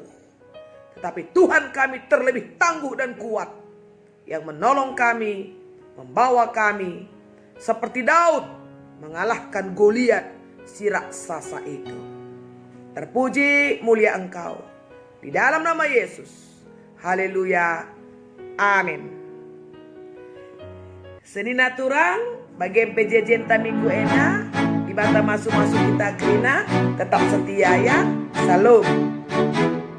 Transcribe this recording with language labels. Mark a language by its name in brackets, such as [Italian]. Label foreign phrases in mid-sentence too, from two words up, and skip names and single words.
[Indonesian] Tetapi Tuhan kami terlebih tangguh dan kuat. Yang menolong kami, membawa kami. Seperti Daud mengalahkan Goliat si raksasa itu. Terpuji mulia Engkau. Di dalam nama Yesus. Haleluya. Amin. [Batak Karo] Senina turang bagi PJJ minggu ena. Di bata masuk-masuk kita kerina. [Indonesian] Tetap setia ya. Salam.